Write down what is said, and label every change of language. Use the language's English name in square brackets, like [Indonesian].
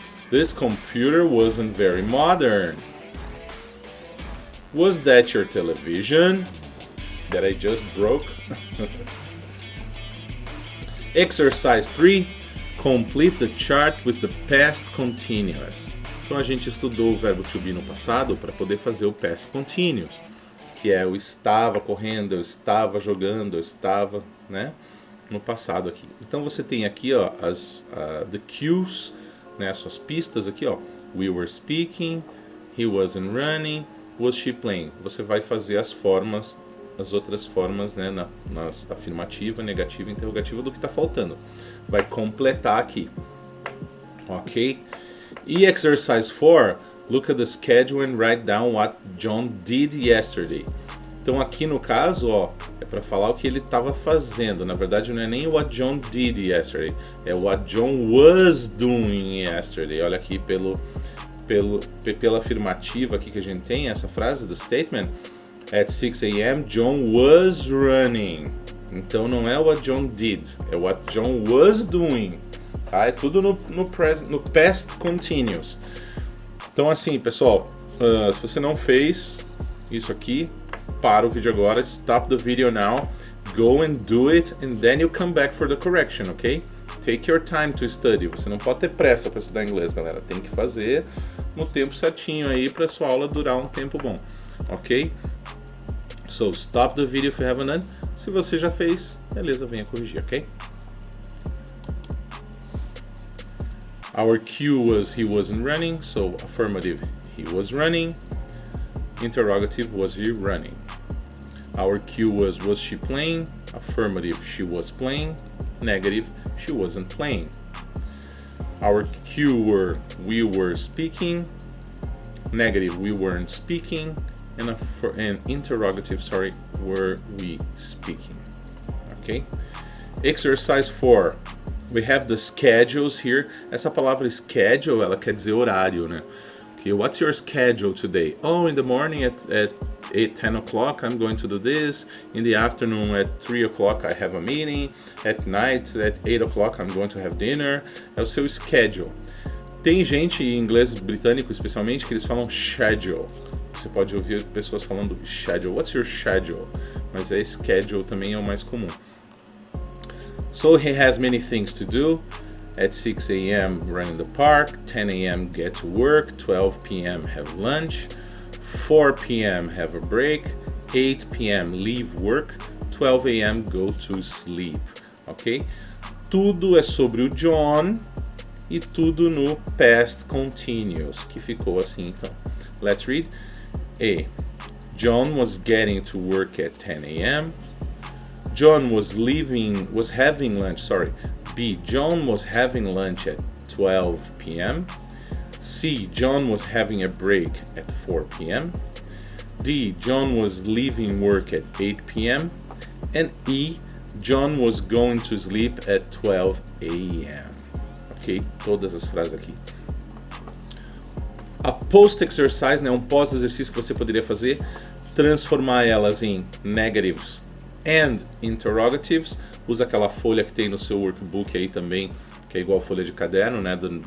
[English] This computer wasn't very modern. Was that your television that I just broke? Exercise 3. Complete the chart with the past continuous. [Portuguese] Então a gente estudou o verbo to be no passado para poder fazer o past continuous, que é eu estava correndo, eu estava jogando, eu estava, né, no passado aqui. Então você tem aqui, ó, the cues, né, as suas pistas aqui, ó. [English] We were speaking, he wasn't running, was she playing? [Portuguese] Você vai fazer as formas, as outras formas, né, nas afirmativa, negativa e interrogativa do que está faltando. Vai completar aqui, ok? [English] E exercise 4, look at the schedule and write down what John did yesterday. [Portuguese] Então aqui no caso, ó, é para falar o que ele estava fazendo. Na verdade não é nem [English] what John did yesterday, é what John was doing yesterday. [Portuguese] Olha aqui pela afirmativa aqui que a gente tem essa frase do statement. [English] At 6 a.m. John was running. [Portuguese] Então não é [English] what John did, é what John was doing. [Portuguese] Tá? É tudo no past continuous. Então assim, pessoal, se você não fez isso aqui, para o vídeo agora, [English] stop the video now, go and do it, and then you come back for the correction, ok? Take your time to study. [Portuguese] Você não pode ter pressa para estudar inglês, galera. Tem que fazer no tempo certinho aí para sua aula durar um tempo bom, ok? [English] So stop the video if you haven't done. [Portuguese] Se você já fez, beleza, venha corrigir, ok? [English] Our cue was he wasn't running, so affirmative, he was running. Interrogative, was he running? Our cue was she playing? Affirmative, she was playing. Negative, she wasn't playing. Our cue were we were speaking. Negative, we weren't speaking. And interrogative, sorry, were we speaking? Okay. Exercise 4. We have the schedules here. [Portuguese] Essa palavra schedule, ela quer dizer horário, né? [English] Okay, what's your schedule today? Oh, in the morning at 10 o'clock I'm going to do this. In the afternoon at 3 o'clock I have a meeting. At night at 8 o'clock I'm going to have dinner. [Portuguese] É o seu schedule. Tem gente em inglês britânico especialmente que eles falam schedule. Você pode ouvir pessoas falando schedule. [English] What's your schedule? [Portuguese] Mas a schedule também é o mais comum. [English] So he has many things to do. At 6 a.m. run in the park, 10 a.m. get to work, 12 p.m. have lunch, 4 p.m. have a break, 8 p.m. leave work, 12 a.m. go to sleep, ok? [Portuguese] Tudo é sobre o John e tudo no past continuous, que ficou assim então. [English] Let's read. A. John was getting to work at 10 a.m. John was having lunch, sorry. B. John was having lunch at 12 p.m. C. John was having a break at 4 p.m. D. John was leaving work at 8 p.m. And E. John was going to sleep at 12 a.m. [Portuguese] Ok? Todas as frases aqui. A post-exercise, né, um pós-exercício que você poderia fazer, transformar elas em [English] negatives and interrogatives. [Portuguese] Usa aquela folha que tem no seu workbook aí também, que é igual folha de caderno, né?